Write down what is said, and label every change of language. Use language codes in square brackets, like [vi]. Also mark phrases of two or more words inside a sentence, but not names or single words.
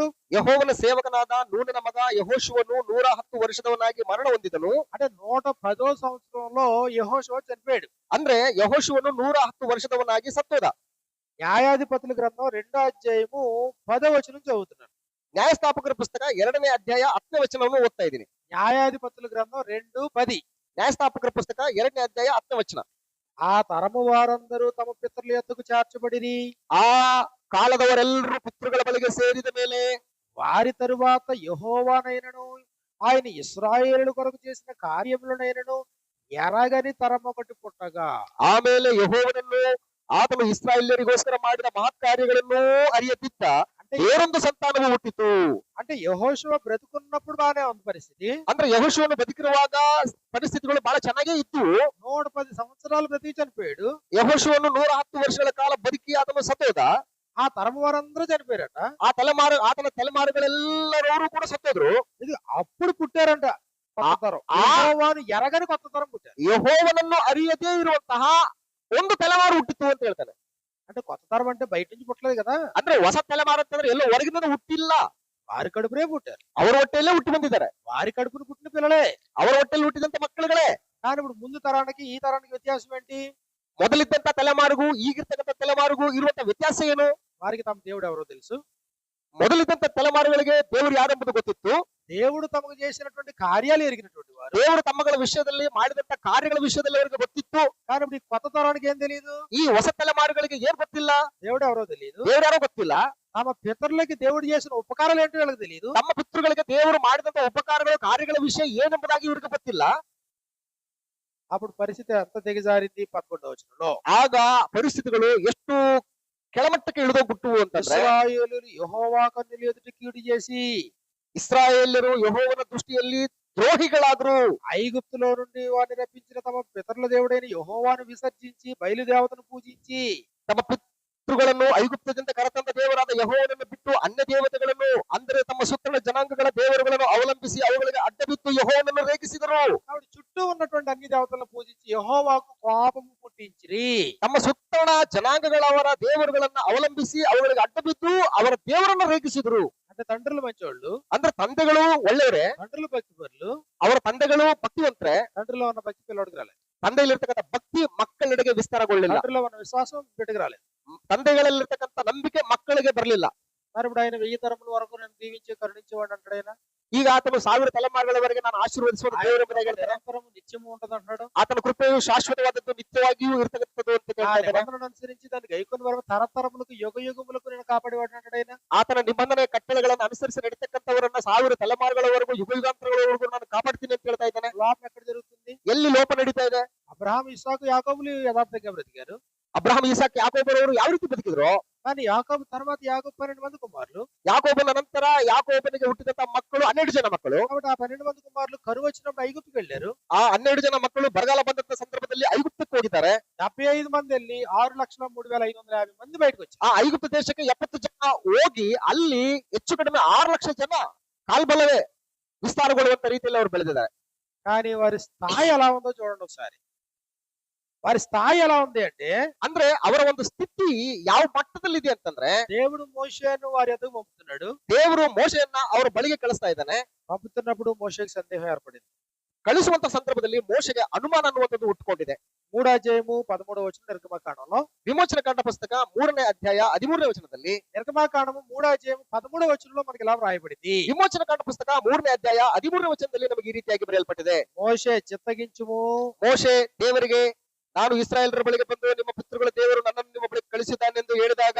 [kn] ಯೆಹೋವನ ಸೇವಕನಾದ ನೂನನ ಮಗ ಯೆಹೋಶುವನು 110 ವರ್ಷದವನಾಗಿ ಮರಣ ಹೊಂದಿದನು. [te] అంటే 110వ సంవత్సరంలో యెహోషువ చనిపోయాడు. [kn] ಅಂದ್ರೆ ಯೆಹೋಶುವನು 110 ವರ್ಷದವನಾಗಿ ಸತ್ತೋದ. [te] న్యాయాధిపతుల గ్రంథం 2వ అధ్యాయము 10వ వచనం చదువుతున్నాను. [kn] ನ್ಯಾಯಸ್ಥಾಪಕರ ಪುಸ್ತಕ 2ನೇ ಅಧ್ಯಾಯ 10ನೇ ವಚನವನ್ನು ಓದ್ತಾ ಇದ್ದೀನಿ. [te] న్యాయాధిపతుల గ్రంథం 2:10. [kn] ನ್ಯಾಯಸ್ಥಾಪಕರ ಪುಸ್ತಕ 2ನೇ ಅಧ್ಯಾಯ 10ನೇ ವಚನ. [te] ఆ తరము వారందరూ తమ పితరుల యొద్దకు చేర్చబడిరి. [kn] ಆ ಕಾಲದವರೆಲ್ಲರೂ ಪಿತೃಗಳ ಬಳಿಗೆ ಸೇರಿದ ಮೇಲೆ [te] వారి తరువాత యెహోవానైనను ఆయన ఇశ్రాయేలు కొరకు చేసిన కార్యములనైనను ఎరగని తరం ఒకటి పుట్టగా, [kn] ಆಮೇಲೆ ಯೆಹೋವನನ್ನು ಆತನು ಇಸ್ರಾಯೇಲ್ಯರಿಗೋಸ್ಕರ ಮಾಡಿದ ಮಹತ್ ಕಾರ್ಯಗಳನ್ನು ಅರಿಯದಿದ್ದ [te] అంటే [kn] ಬೇರೊಂದು ಸಂತಾನವು ಹುಟ್ಟಿತು. [te] అంటే యెహోషువ బ్రతుకున్నప్పుడు బానే ఉంది పరిస్థితి. [kn] ಅಂದ್ರೆ ಯೆಹೋಶುವನು ಬದುಕಿರುವಾಗ ಪರಿಸ್ಥಿತಿಗಳು ಬಹಳ ಚೆನ್ನಾಗೇ ಇತ್ತು. [te] 110 సంవత్సరాలు బ్రతికి చనిపోయాడు. [kn] ಯೆಹೋಶುವನು 110 ವರ್ಷಗಳ ಕಾಲ ಬದುಕಿ ಆತನು ಸತ್ತೋದ. [te] ఆ తరము వారందరూ చనిపోయారట. [kn] ಆತನ ತಲೆಮಾರುಗಳೆಲ್ಲರೂ ಕೂಡ ಸತ್ತೋದ್ರು. [te] ఇది అప్పుడు పుట్టారంట కొత్త తరం. ఆ యెహోవాను ఎరగని కొత్త తరం పుట్టారు. [kn] ಯೆಹೋವನನ್ನು ಅರಿಯದೇ ಇರುವಂತಹ ಒಂದು ತಲೆಮಾರು ಹುಟ್ಟಿತು ಅಂತ ಹೇಳ್ತಾನೆ. [te] అంటే కొత్త తరం అంటే బయట నుంచి పుట్టలేదు కదా, [kn] ಅಂದ್ರೆ ಹೊಸ ತಲೆಮಾರು ಅಂತಂದ್ರೆ ಎಲ್ಲೋ ಹೊರಗಿನಿಂದ ಹುಟ್ಟಿಲ್ಲ, [te] వారి కడుపునే పుట్టారు. [kn] ಅವರ ಹೊಟ್ಟೆಯಲ್ಲೇ ಹುಟ್ಟಿ ಬಂದಿದ್ದಾರೆ. [te] వారి కడుపును పుట్టిన పిల్లలే. [kn] ಅವರ ಹೊಟ್ಟೆಯಲ್ಲಿ ಹುಟ್ಟಿದಂತ ಮಕ್ಕಳುಗಳೇ. [te] కానీ ఇప్పుడు ముందు తరానికి ఈ తరానికి వ్యత్యాసం ఏంటి? [kn] ಮೊದಲಿದ್ದಂತ ತಲೆಮಾರಿಗೂ ಈಗಿರ್ತಕ್ಕಂಥ ತಲೆಮಾರಿಗೂ ಇರುವಂತ ವ್ಯತ್ಯಾಸ ಏನು? [te] వారికి తమ దేవుడు ఎవరో తెలుసు. [kn] ಮೊದಲಿದ್ದಂತ ತಲೆಮಾರುಗಳಿಗೆ ದೇವರು ಯಾರೆಂಬುದು ಗೊತ್ತಿತ್ತು. [te] దేవుడు తమకు చేసినటువంటి కార్యాలు ఎరిగినటువంటి వారు. [kn] ದೇವರು ತಮ್ಮಗಳ ವಿಷಯದಲ್ಲಿ ಮಾಡಿದಂತ ಕಾರ್ಯಗಳ ವಿಷಯದಲ್ಲಿ ಅವರಿಗೆ ಗೊತ್ತಿತ್ತು. [te] కానీ ఇప్పుడు ఈ కొత్త తరానికి ఏం తెలియదు. [kn] ಈ ಹೊಸ ತಲೆಮಾರುಗಳಿಗೆ ಏನ್ ಗೊತ್ತಿಲ್ಲ, [te] దేవుడు ఎవరో తెలియదు. [kn] ದೇವ್ರು ಯಾರೋ ಗೊತ್ತಿಲ್ಲ. [te] తమ పితరులకి దేవుడు చేసిన ఉపకారాలు ఏంటో వీళ్ళకి తెలియదు. [kn] ತಮ್ಮ ಪಿತೃಗಳಿಗೆ ದೇವರು ಮಾಡಿದಂತ ಉಪಕಾರಗಳು ಕಾರ್ಯಗಳ ವಿಷಯ ಏನೆಂಬುದಾಗಿ ಇವರಿಗೆ ಗೊತ್ತಿಲ್ಲ. [te] అప్పుడు పరిస్థితి ఎంత దిగజారింది 11వ వచనంలో. [kn] ಆಗ ಪರಿಸ್ಥಿತಿಗಳು ಎಷ್ಟು ಕೆಳಮಟ್ಟಕ್ಕೆ ಇಳಿದೋಗ್ಬಿಟ್ಟು ಅಂತಂದ್ರೆ, [te] ఇశ్రాయేలులు యెహోవా కన్నుల ఎదుట కీడు చేసి [kn] ಇಸ್ರಾಯೇಲ್ಯರು ಯೆಹೋವನ ದೃಷ್ಟಿಯಲ್ಲಿ ದ್ರೋಹಿಗಳಾದ್ರು. [te] ఐగుప్తులో నుండి వారిని రప్పించిన తమ పితరుల దేవుడైన యెహోవాను విసర్జించి బయలుదేవతను పూజించి [kn] ತಮ್ಮ ಪಿತೃಗಳನ್ನು ಐಗುಪ್ತದಿಂದ ಕರೆತಂದ ದೇವರಾದ ಯೆಹೋವನನ್ನು ಬಿಟ್ಟು ಅನ್ಯ ದೇವತೆಗಳನ್ನು, ಅಂದರೆ ತಮ್ಮ ಸುತ್ತಲ ಜನಾಂಗಗಳ ದೇವರುಗಳನ್ನು ಅವಲಂಬಿಸಿ ಅವುಗಳಿಗೆ ಅಡ್ಡ ಬಿದ್ದು ಯೆಹೋವನನ್ನು ರೇಗಿಸಿದರು. [te] ఆవిడ చుట్టూ ఉన్నటువంటి అన్ని దేవతలను పూజించి యెహోవాకు కోపము పుట్టించిరి. [kn] ತಮ್ಮ ಸುತ್ತಲ ಜನಾಂಗಗಳವರ ದೇವರುಗಳನ್ನ ಅವಲಂಬಿಸಿ ಅವುಗಳಿಗೆ ಅಡ್ಡ ಬಿದ್ದು ಅವರ ದೇವರನ್ನು ರೇಗಿಸಿದರು. [te] అంటే తండ్రులు మంచోళ్ళు, [kn] ಅಂದ್ರೆ ತಂದೆಗಳು ಒಳ್ಳೆಯವರೇ, [te] తండ్రులు భక్తిపరులు. [kn] ಅವರ ತಂದೆಗಳು ಭಕ್ತಿವಂತರೆ. [te] తండ్రిలో ఉన్న భక్తి పిల్లడికి రాలేదు. [kn] ತಂದೆಯಲ್ಲಿರ್ತಕ್ಕಂಥ ಭಕ್ತಿ ಮಕ್ಕಳೆಡೆಗೆ ವಿಸ್ತಾರಗೊಳ್ಳಿಲ್ಲ. [te] తండ్రిలో ఉన్న విశ్వాసం బిడ్డకి రాలేదు. [kn] ತಂದೆಗಳಲ್ಲಿರ್ತಕ್ಕಂಥ ನಂಬಿಕೆ ಮಕ್ಕಳಿಗೆ ಬರಲಿಲ್ಲ. [te] మరి ఇప్పుడు ఆయన 1000 తరముల వరకు నేను దీవించి కరుణించేవాడు అంటాడు. ఆయన [kn] ಈಗ ಆತನು 1000 ತಲೆಮಾರುಗಳವರೆಗೆ ನಾನು ಆಶೀರ್ವದಿಸುವ ದೇವರೆಂಬುದಾಗಿ ಹೇಳ್ತಾರೆ. [te] నిరంతరము నిత్యము ఉంటది అంటున్నాడు. [kn] ಆತನ ಕೃಪೆಯು ಶಾಶ್ವತವಾದದ್ದು, ನಿತ್ಯವಾಗಿಯೂ ಇರತಕ್ಕಂಥದ್ದು ಅಂತ [te] ఆ [kn] ಹೇಳ್ತಾ ಇದ್ದಾರೆ. [te] నిబంధనను అనుసరించి దాన్ని గైకొని వరకు తరతరములకు యుగ యుగములకు నేను కాపాడేవాడు అంటాడు. ఆయన [kn] ಆತನ ನಿಬಂಧನೆ ಕಟ್ಟಳೆಗಳನ್ನು ಅನುಸರಿಸಿ ನಡೀತಕ್ಕಂಥವರನ್ನ 1000 ತಲೆಮಾರುಗಳವರೆಗೂ ಯುಗ ಯುಗಾಂತರಗಳವರೆಗೂ ನಾನು ಕಾಪಾಡ್ತೀನಿ ಅಂತ ಹೇಳ್ತಾ ಇದ್ದಾನೆ. [te] లోపం ఎక్కడ జరుగుతుంది? [kn] ಎಲ್ಲಿ ಲೋಪ ನಡೀತಾ ಇದೆ? [te] అబ్రహాం, ఇస్సాకు, యాకోబులు యథార్థంగా బ్రతికారు. [kn] ಅಬ್ರಹಾಂ, ಇಸಾಕ್, ಯಾಕೋಬರವರು ಯಾವ ರೀತಿ ಬದುಕಿದ್ರು? [te] కానీ యాకోబు తర్వాత యాకోబు 12 మంది కుమారులు. [kn] ಯಾಕೋಬನ ನಂತರ ಯಾಕೋಬನಿಗೆ ಹುಟ್ಟಿದಂತ ಮಕ್ಕಳು 12 ಜನ ಮಕ್ಕಳು. [te] కాబట్టి ఆ 12 మంది కుమారులు కరువు వచ్చినప్పుడు ఐగుప్తుకు వెళ్ళారు. [kn] ಆ 12 ಜನ ಮಕ್ಕಳು ಬರಗಾಲ ಬಂದಂತ ಸಂದರ್ಭದಲ್ಲಿ ಐಗುಪ್ತಕ್ಕೆ ಹೋಗಿದ್ದಾರೆ. [te] 75 మంది వెళ్ళి 6,03,550 మంది బయటకు వచ్చారు. [kn] ಆ ಐಗುಪ್ತ ದೇಶಕ್ಕೆ 70 ಜನ ಹೋಗಿ ಅಲ್ಲಿ ಹೆಚ್ಚು ಕಡಿಮೆ 6 ಲಕ್ಷ ಜನ ಕಾಲ್ಬಲವೇ ವಿಸ್ತಾರಗೊಳ್ಳುವಂತ ರೀತಿಯಲ್ಲಿ ಅವರು ಬೆಳೆದಿದ್ದಾರೆ. [te] కానీ వారి స్థాయి ఎలా ఉందో చూడండి ఒకసారి. వారి స్థాయి ఎలా ఉంది అంటే, [kn] ಅಂದ್ರೆ ಅವರ ಒಂದು ಸ್ಥಿತಿ ಯಾವ ಮಟ್ಟದಲ್ಲಿದೆ ಅಂತಂದ್ರೆ, [te] దేవుడు మోషేను వారి ఎదుగు పంపుతున్నాడు. [kn] ದೇವರು ಮೋಶೆಯನ್ನ ಅವರ ಬಳಿಗೆ ಕಳಿಸ್ತಾ ಇದ್ದಾನೆ. [te] పంపుతున్నప్పుడు మోషేకి సందేహం ఏర్పడింది. [kn] ಕಳಿಸುವಂತ ಸಂದರ್ಭದಲ್ಲಿ ಮೋಶೆಗೆ ಅನುಮಾನ ಅನ್ನುವಂಥದ್ದು ಹುಟ್ಟುಕೊಂಡಿದೆ. [te] 3వ అధ్యాయము 13వ వచనం నిర్గమకాండంలో. [kn] ವಿಮೋಚನ ಕಾಂಡ ಪುಸ್ತಕ 3ನೇ ಅಧ್ಯಾಯ 13ನೇ ವಚನದಲ್ಲಿ, [te] నిర్గమకాండము 3వ అధ్యాయం 13వ వచనంలో మనకి ఇలా వ్రాయబడింది. [kn] ವಿಮೋಚನ ಕಾಂಡ ಪುಸ್ತಕ 3ನೇ ಅಧ್ಯಾಯ 13ನೇ ವಚನದಲ್ಲಿ ನಮಗೆ ಈ ರೀತಿಯಾಗಿ ಬರೆಯಲ್ಪಟ್ಟಿದೆ. [te] మోషే చిత్తగించుము, [kn] ಮೋಶೆ ದೇವರಿಗೆ, ನಾನು ಇಸ್ರಾಯೇಲರ ಬಳಿಗೆ ಬಂದು ನಿಮ್ಮ ಪಿತೃಗಳ ದೇವರು ನನ್ನನ್ನು ನಿಮ್ಮ ಬಳಿಗೆ ಕಳಿಸಿದ್ದಾನೆಂದು ಹೇಳಿದಾಗ,